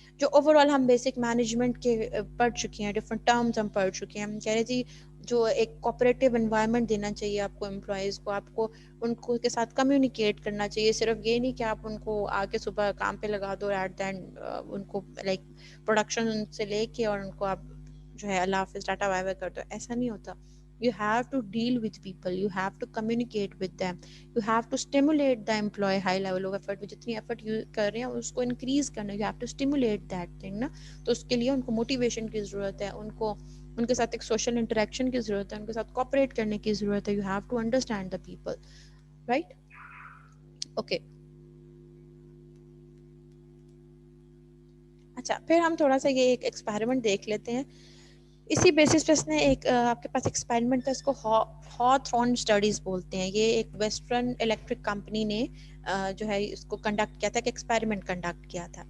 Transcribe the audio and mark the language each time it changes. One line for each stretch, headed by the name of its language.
Urdu: جو over all ہم basic management کے پڑھ چکے ہیں, ڈفرنٹ ٹرمز ہم پڑھ چکے ہیں. ہم کہہ رہے تھے جو ایک کوپریٹیو انوائرمنٹ دینا چاہیے آپ کو امپلائیز کو, آپ کو ان کو کے ساتھ کمیونیکیٹ کرنا چاہیے. صرف یہ نہیں کہ آپ ان کو آ کے صبح کام پہ لگا دو, ایٹ دا اینڈ ان کو لائک پروڈکشن سے لے کے اور ان کو آپ جو ہے اللہ حافظ ٹاٹا بائے بائے کر دو, ایسا نہیں ہوتا.
English: You have to deal with people, you have to communicate with them, you have to stimulate the employee high level of effort.
Urdu: جتنی ایفرٹ یو کر رہے ہیں اس کو انکریز کرنا,
English: you have to stimulate that thing
Urdu: نا. تو اس کے لیے ان کو موٹیویشن کی ضرورت ہے, ان کے ساتھ ایک سوشل انٹریکشن کی ضرورت ہے, ان کے ساتھ کوپریٹ کرنے کی ضرورت ہے.
English: You have to understand the people, right? Okay.
Urdu: اچھا پھر ہم تھوڑا سا یہ ایک ایکسپیریمنٹ دیکھ لیتے ہیں. اسی بیسس پہ اس نے ایک آپ کے پاس ایکسپیریمنٹ تھا, اس کو ہاتھورن اسٹڈیز بولتے ہیں. یہ ایک ویسٹرن الیکٹرک کمپنی نے جو ہے اس کو کنڈکٹ کیا تھا, کہ ایکسپیریمنٹ کنڈکٹ کیا تھا.